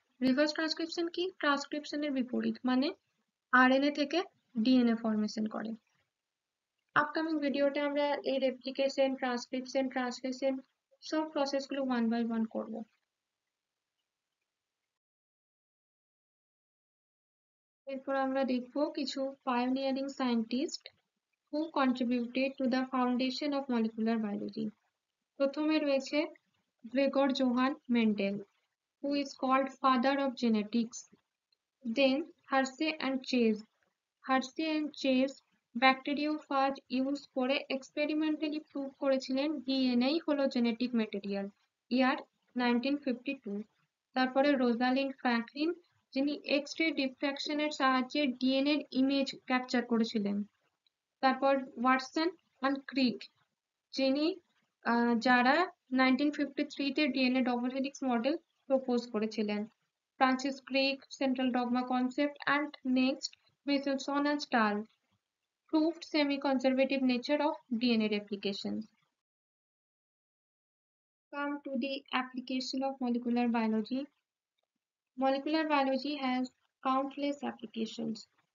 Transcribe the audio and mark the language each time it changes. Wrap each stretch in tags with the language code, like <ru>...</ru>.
<bn>Reverse transcription কি? ট্রান্সক্রিপশনের বিপরীত, মানে আরএনএ থেকে ডিএনএ ফরমেশন করে। আপকামিং ভিডিওতে আমরা এই রেপ্লিকেশন, ট্রান্সক্রিপশন, ট্রান্সলেশন সব প্রসেসগুলো ওয়ান বাই ওয়ান করব। এরপর আমরা দেখব কিছু pioneering scientist</bn> <en>who contributed to the foundation of molecular biology.</en> <bn>প্রথমে রয়েছে</bn> <en>Gregor Johann Mendel, who is called father of genetics. Then Hershey and Chase.</en> <bn>Hershey and Chase bacteriophage use করে experimentally prove করেছিলেন DNA হলো genetic material, ইয়ার 1952। তারপরে Rosalind Franklin, যিনি X ray ডিফ্র্যাকশনের সাহায্যে DNA এর image capture করেছিলেন। তারপর ওয়াটসন অ্যান্ড ক্রিক, যিনি যারা 1953-তে DNA double helix model propose করেছিলেন।</bn> <en>Francis Crick, central dogma concept, and next Michelson and Stahl proved semi-conservative nature of DNA replication. Come to the application of molecular biology. Molecular biology has countless applications.</en>